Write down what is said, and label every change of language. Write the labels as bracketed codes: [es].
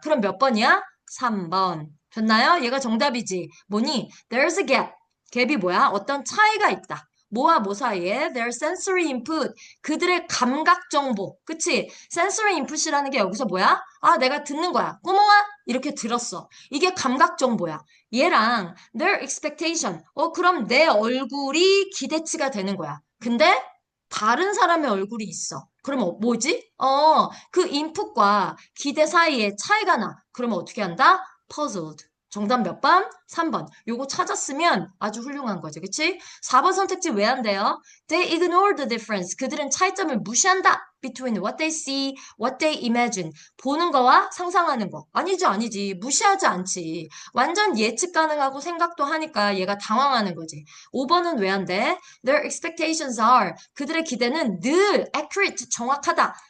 [ko] 그럼 몇 번이야? 3번. 됐나요? 얘가 정답이지. 뭐니? [en] There's a gap. [ko] 갭이 뭐야? 어떤 차이가 있다. 뭐와 뭐 사이에? [en] Their sensory input. [ko] 그들의 감각 정보. 그치? sensory input이라는 게 여기서 뭐야? 아, 내가 듣는 거야. 꾸몽아? 이렇게 들었어. 이게 감각 정보야. [en] 얘랑 their expectation. [ko] 그럼 내 얼굴이 기대치가 되는 거야. 근데 다른 사람의 얼굴이 있어. 그럼 뭐지? 그 인풋과 기대 사이에 차이가 나. 그러면 어떻게 한다? puzzled. 정답 몇 번? 3번. 요거 찾았으면 아주 훌륭한 거지. 그치? 4번 선택지 왜 안 돼요? [en] They ignore the difference. [ko] 그들은 차이점을 무시한다. [en] Between what they see, what they imagine. [ko] 보는 거와 상상하는 거. 아니지, 아니지. 무시하지 않지. 완전 예측 가능하고 생각도 하니까 얘가 당황하는 거지. 5번은 왜 안 돼? [en] Their expectations are. [ko] 그들의 기대는 늘 accurate, 정확하다.